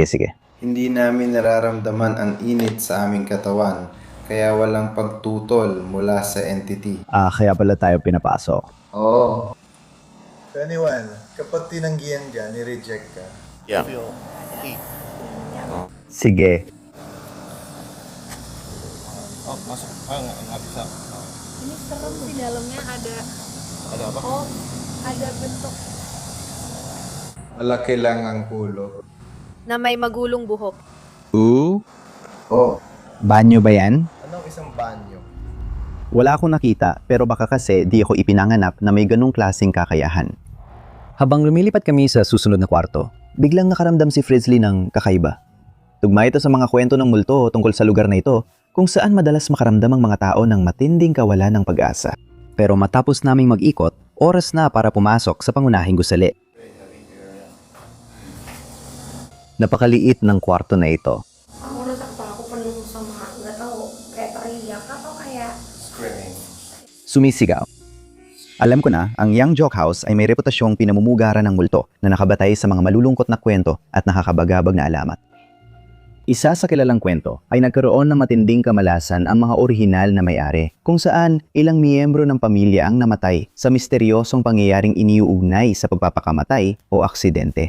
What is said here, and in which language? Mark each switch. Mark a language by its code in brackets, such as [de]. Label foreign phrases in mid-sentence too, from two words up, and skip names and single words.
[tl] Hindi namin nararamdaman ang init sa aming katawan, kaya walang pagtutol mula sa entity. Kaya pala tayo pinapasok. Oo. [en] So anyone, [tl] kapag tinanggihan dyan, ni-reject ka. [en] Yeah. [tl] Sige. [id] Ini serem di dalamnya ada apa? oh, ada bentuk [tl] Malaki lang ang ulo. na may magulong buhok. Oh, Banyo ba yan? anong isang banyo? Wala akong nakita, pero baka kasi di ako ipinanganak na may ganong klaseng kakayahan. Habang lumilipat kami sa susunod na kwarto, biglang nakaramdam si Frizzly ng kakaiba. Tugma ito sa mga kwento ng multo tungkol sa lugar na ito, kung saan madalas makaramdam ang mga tao ng matinding kawalan ng pag-asa. Pero matapos naming mag-ikot, oras na para pumasok sa pangunahing gusali. Napakaliit ng kwarto na ito. Ako nasaktan ako [id] penuh sama nggak tahu kayak teriak atau kayak [tl] Sumisigaw. Alam ko na, ang Young Joke House ay may reputasyong pinamumugaran ng multo na nakabatay sa mga malulungkot na kwento at nakakabagabag na alamat. Isa sa kilalang kwento ay nagkaroon ng matinding kamalasan ang mga orihinal na may-ari, kung saan ilang miyembro ng pamilya ang namatay sa misteryosong pangyayaring iniuugnay sa pagpapakamatay o aksidente.